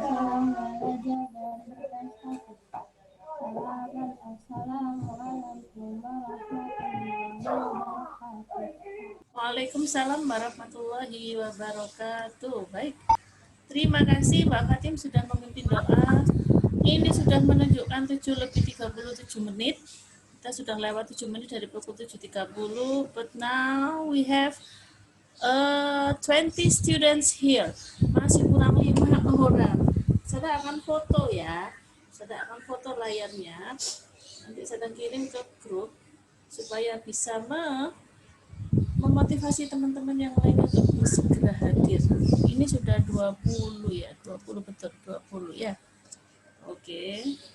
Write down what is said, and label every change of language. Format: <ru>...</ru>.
<id>Senang belajar dan berprestasi. Assalamualaikum warahmatullahi wabarakatuh. Waalaikumsalam warahmatullahi wabarakatuh. Baik. Terima kasih Mbak Fatim sudah memimpin doa. Ini sudah menunjukkan 7:37 menit. Kita sudah lewat 7 menit dari pukul 7.30.</id> <en>But now we have 20 students here.</en> <id>Masih kurang 5 orang. Saya akan foto ya. Saya akan foto layarnya. Nanti saya kirim ke grup supaya bisa memotivasi teman-teman yang lain untuk segera hadir. Ini sudah 20 ya, 20 betul 20 ya. Oke.</id>